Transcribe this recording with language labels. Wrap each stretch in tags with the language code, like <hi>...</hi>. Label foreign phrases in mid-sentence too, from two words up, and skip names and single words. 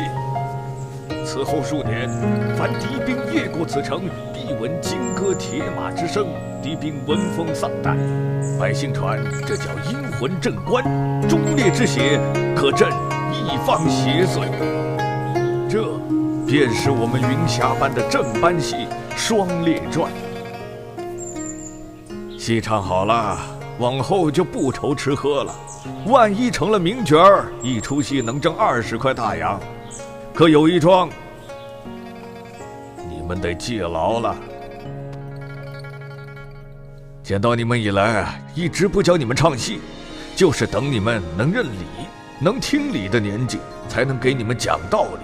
<zh>此後數年，凡敵兵越過此城，必聞金戈鐵馬之聲，敵兵聞風喪膽。百姓傳這叫陰魂鎮關，忠烈之血可鎮一方邪祟。這便是我們雲霞班的正班戲《雙烈傳》。戏唱好了，往後就不愁吃喝了。萬一成了名角兒，一出戲能掙20塊大洋。可有一桩，你們得记牢了。见到你們以來，一直不教你們唱戲，就是等你們能認理、能聽理的年紀，才能給你們講道理。</zh>